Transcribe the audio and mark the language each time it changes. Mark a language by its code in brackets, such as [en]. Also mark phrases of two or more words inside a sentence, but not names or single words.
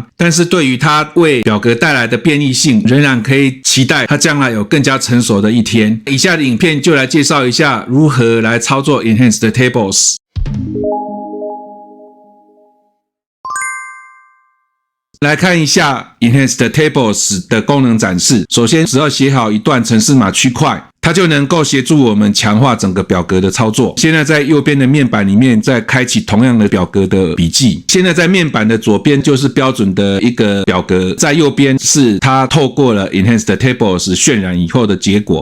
[zh] 但是对於它為表格帶來的便利性，仍然可以期待它將來有更加成熟的一天。以下的影片就来介紹一下如何來操作 Enhanced Tables。來看一下 Enhanced Tables 的功能展示。首先，只要寫好一段程式碼區塊，它就能夠協助我們強化整個表格的操作。現在在右邊的面板裡面再開啟同樣的表格的筆記。現在在面板的左邊就是標準的一個表格，在右邊是它透過了 Enhanced Tables 渲染以後的結果。